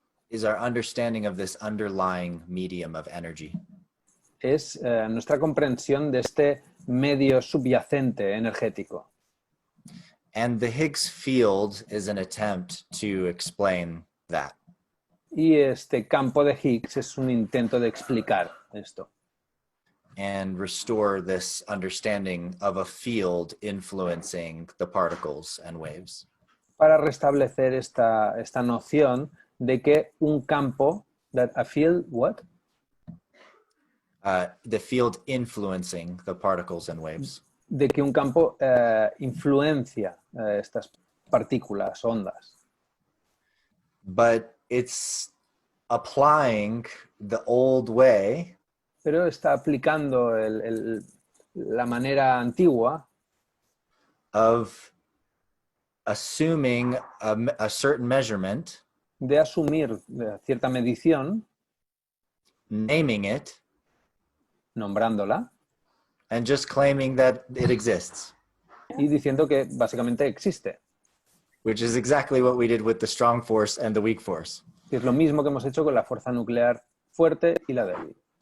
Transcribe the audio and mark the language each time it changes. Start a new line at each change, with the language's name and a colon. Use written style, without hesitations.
English: is our understanding of this underlying medium of energy.
Spanish: es nuestra comprensión de este medio subyacente energético.
English: And the Higgs field is an attempt to explain that.
Spanish: Y este campo de Higgs es un intento de explicar esto
English: And restore this understanding of a field influencing the particles and waves.
Spanish: para restablecer esta noción de que un campo,
English: that a field, what? The field influencing the particles and waves.
Spanish: De que un campo influencia estas partículas, ondas.
English: But it's applying the old way
Spanish: Pero está aplicando la manera antigua
English: of assuming a certain measurement,
Spanish: de asumir cierta medición,
English: naming it,
Spanish: nombrándola
English: and just claiming that it exists,
Spanish: y diciendo que básicamente existe.
English: which is exactly what we did with the strong force and the weak force.
Spanish: Que es lo mismo que hemos hecho con la fuerza nuclear fuerte y la débil.